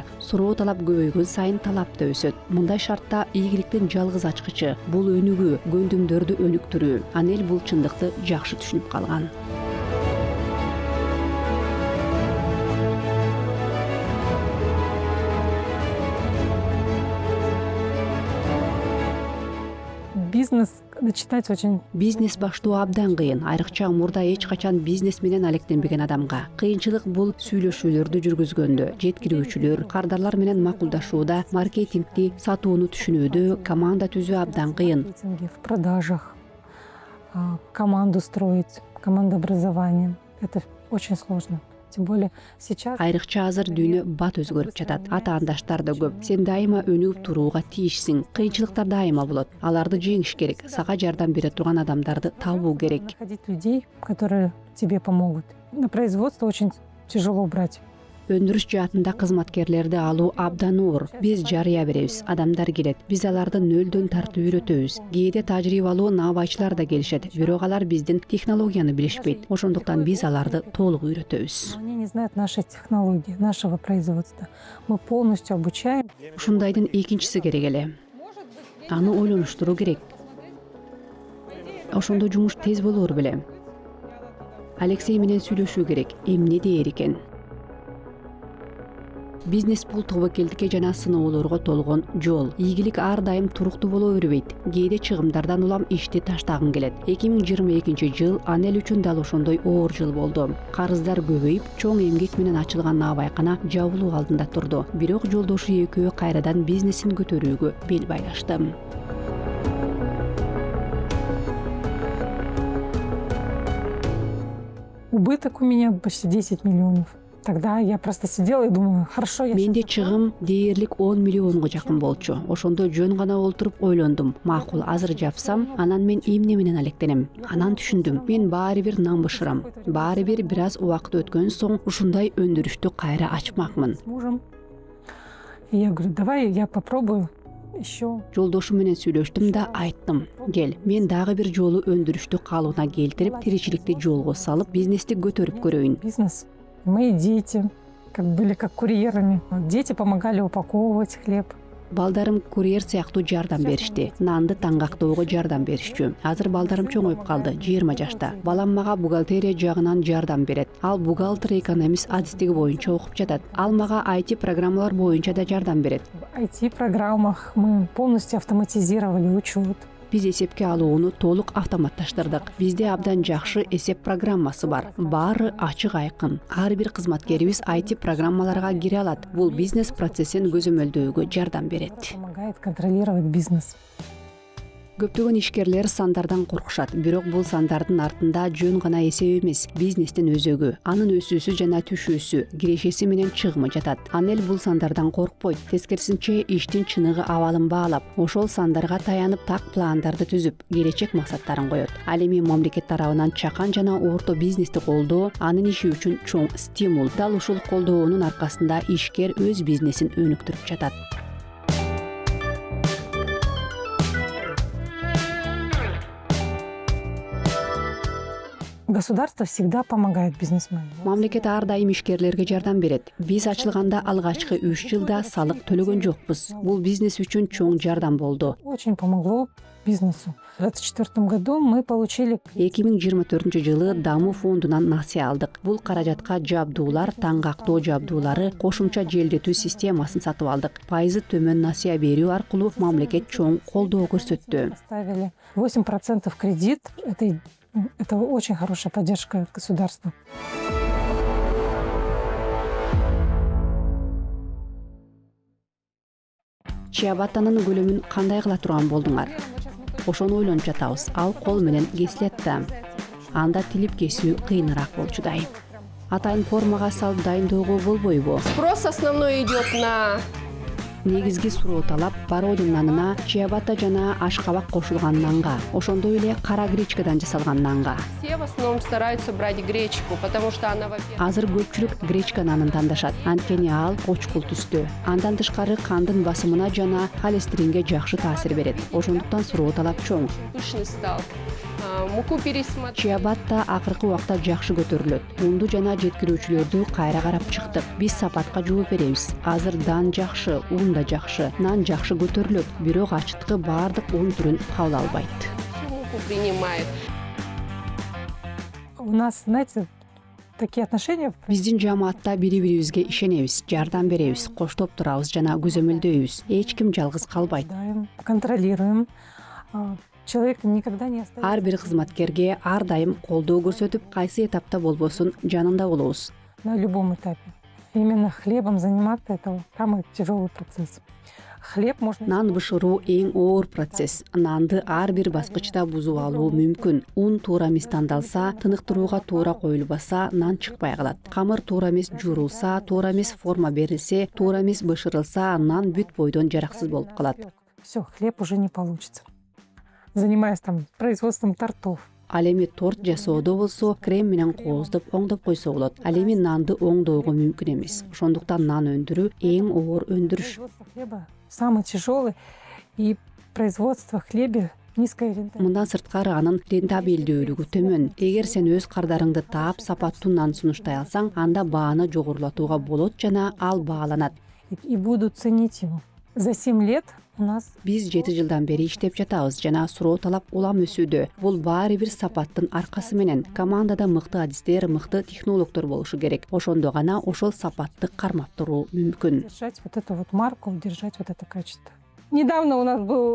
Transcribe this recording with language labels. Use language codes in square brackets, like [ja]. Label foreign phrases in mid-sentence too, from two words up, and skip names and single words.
[ky] Суроо талап көбөйгөн сайын талап да өсөт. Мындай шартта ийгиликтин жалгыз ачкычы бул өнүгүү, көндүмдөрдү өнүктүрүү. Анель бул чындыкты жакшы түшүнүп калган. [ru] Бизнес начинать очень... [ky] Бизнес баштоо абдан кыйын, айрыкча мурда эч качан бизнес менен алектенбеген адамга. Кыйынчылык бул сүйлөшүүлөрдү жүргүзгөндө, жеткирүүчүлөр, кардарлар менен макулдашууда, маркетингди, сатууну түшүнүүдө, команда түзүү абдан кыйын. [ru] В продажах, команду строить, командообразование. Это очень сложно. Тем более сейчас... [ky] Айрыкча азыр дүйнө бат өзгөрүп жатат. Ата-андаштар да көп. Сен дайыма өнүгүп турууга тийишсиң. Кыйынчылыктар дайыма болот. Аларды жеңиш керек. Сага жардам бере турган адамдарды табуу керек. [ru] Находить людей, которые тебе помогут. На производство очень тяжело брать. [ky] Өндүрүш жаатында кызматкерлерди алуу абдан оор. Биз жарыя беребиз, адамдар келет. Биз аларды нөлдөн тартып үйрөтөбүз. Кээде тажрыйбалуу набайчылар да келишет, бирок алар биздин технологияны билишпейт. Ошондуктан биз аларды толук үйрөтөбүз. [ru] Они не знают нашей технологии, нашего производства. Мы полностью обучаем. [ky] Ушундайдын экинчиси керек эле. Аны ойлонуштуруу керек. Ошондо жумуш тез болор беле. Алексей менен сүйлөшүү керек. Эмне дээр экен? Бизнес бул тобокелдикке жана сыноолорго толгон жол. Ийгилик ар дайым туруктуу боло бербейт. Кээде чыгымдардан улам ишти таштагың келет. 2022 жыл Анель үчүн дал ошондой оор жыл болду. Карыздар көбөйүп, чоң эмгек менен ачылган набайкана жабылуу алдында турду. Бирок жолдошу экөө кайрадан бизнесин көтөрүүгө бел байлашты. [ru] Убыток у меня почти 10 миллионов. Тогда я просто сидела и думала, хорошо, я... [ky] Менде чыгым дээрлик 10 миллионго жакын болчу. Ошондо жөн гана олтуруп ойлондум. Макул, азыр жапсам, анан мен эмне менен алектенем. Анан түшүндүм, мен баары бир нан бышырам. Баары бир бир аз убакыт өткөн соң ушундай өндүрүштү кайра ачмакмын. [ru] С мужем. И я говорю, давай я попробую еще. [ky] Жолдошу менен сүйлөштүм да айттым. Кел, мен дагы бир жолу өндүрүштү калыбына келтирип, тиричиликти жолго салып, бизнести көтөрүп көрөйүн. Бизнес. [ru] Мои дети были как курьерами. Дети помогали упаковывать хлеб. [ky] Балдарым курьер сыяктуу жардам беришти. Нанды таңгактоого жардам беришчү. Азыр балдарым чоңоюп калды, 20 жашта. Балам мага бухгалтерия жагынан жардам берет. Ал бухгалтер экономист адистиги боюнча окуп жатат. Ал мага IT программалар боюнча да жардам берет. [ru] В IT-программах мы полностью автоматизировали учет. [ky] Биз эсепке алууну толук автоматташтырдык. Бизде абдан жакшы эсеп программасы бар. Баары ачык айкын. Ар бир кызматкерибиз IT программаларга кире алат. Бул бизнес процессин көзөмөлдөөгө жардам берет. [ru] Помогает контролировать бизнес. [ky] Көптөгөн ишкерлер сандардан коркушат, бирок бул сандардын артында жөн гана эсеп эмес, бизнестин өзөгү, анын өсүүсү жана түшүүсү, кирешеси менен чыгымы жатат. Ал эл бул сандардан коркпойт, тескерисинче иштин чыныгы абалын баалап, ошол сандарга таянып так пландарды түзүп, келечек максаттарын коет. Ал эми мамлекет тарабынан чакан жана орто бизнести колдоо анын иши үчүн чоң стимул. Дал ушул колдоонун аркасында ишкер өз бизнесин өнүктүрүп жатат. [ru] Государство всегда помогает бизнесменам. [ky] Мамлекет ар дайым ишкерлерге жардам берет. Биз ачылганда алгачкы 3 жылда салык төлөгөн жокпуз. Бул бизнес үчүн чоң жардам болду. [ru] Очень помогло бизнесу. В 2024 году мы получили [ky] 2024-жылы Дамуу фондунан насыя алдык. Бул каражатка жабдуулар, таңгактоо жабдуулары, кошумча желдетүү системасын сатып алдык. Пайызы төмөн насыя берүү аркылуу мамлекет чоң колдоо көрсөттү. [ru] поставили 8% кредит. Это очень хорошая поддержка от государства. [ky] Чиабаттанын көлөмүн кандай кыла турган болдуңар? Ошону ойлонуп жатабыз. Ал кол менен кесилет да. Анда тилип кесүү кыйыныраак болчудай. Атайын формага салып дайындоого болбойбу? [ru] Спрос основной идет на [ky] Негизги суроо талап Бородин нанына чиабатта жана ашкабак кошулган нанга, ошондой эле кара гречкадан жасалган нанга. [ru] все в основном стараются брать гречку, потому что она, во-первых, [ky] Азыр көпчүлүк гречка нанын тандашат. Анткени ал кочкул түстүү. Андан тышкары кандын басымына жана холестеринге жакшы таасир берет. Ошондуктан суроо талап чоң. [ru] пышный стал. Муку пересмотреть. [ky] Чиабатта акыркы убакта жакшы көтөрүлөт. Унду жана жеткирүүчүлөрдү кайра карап чыктык. Биз сапатка жооп беребиз. Азыр дан жакшы, ун да жакшы, нан жакшы көтөрүлөт. Бирок ачыткы баардык ун түрүн кабыл албайт. [ru] Всю муку принимает. У нас, знаете, такие отношения. [ky] Биздин жамаатта бири-бирибизге ишенебиз, жардам беребиз, коштоп турабыз жана көзөмөлдөйбүз. Эч ким жалгыз калбайт. [ru] Контролируем. Человек никогда не оставит. [ky] Ар бир кызматкерге ар дайым колдоо көрсөтүп, кайсы этапта болбосун жанында болобуз. [ru] На любом этапе. Именно хлебом заниматься — это самый тяжелый процесс. Хлеб можно... [ky] Нан бышыруу эң оор процесс. Нанды ар бир баскычта бузуп алуу мүмкүн. Ун туура эмес тандалса, тыныктырууга туура коюлбаса, нан чыкпай калат. Камыр туура эмес жуурулса, туура эмес форма берилсе, туура эмес бышырылса, нан бүт бойдон жараксыз болуп калат. [ru] Все, хлеб уже не получится. Занимаясь там производством тортов. [ky] Ал эми торт жасоодо болсо, крем менен кооздоп, оңдоп койсо болот. Ал эми нанды оңдоого мүмкүн эмес. Ошондуктан нан өндүрүү эң оор өндүрүш. [ru] Производство хлеба самый тяжелый, и производство хлеба низкая рентабельность. [ky] Мындан сырткары анын рентабелдүүлүгү төмөн. Эгер сен өз кардарыңды таап, сапаттуу нан сунуштай алсаң, анда бааны жогорулатууга болот жана ал бааланат. [ru] И будут ценить его. За 7 лет у нас [ky] Биз 7 жылдан бери иштеп жатабыз жана суроо талап улам өсүүдө. Бул баары бир сапаттын аркасы менен. Командада мыкты адистер, мыкты технологдор болушу керек. Ошондо гана ошол сапатты кармап туруу мүмкүн. [ru] держать вот эту вот марку, держать вот это качество. Недавно у нас был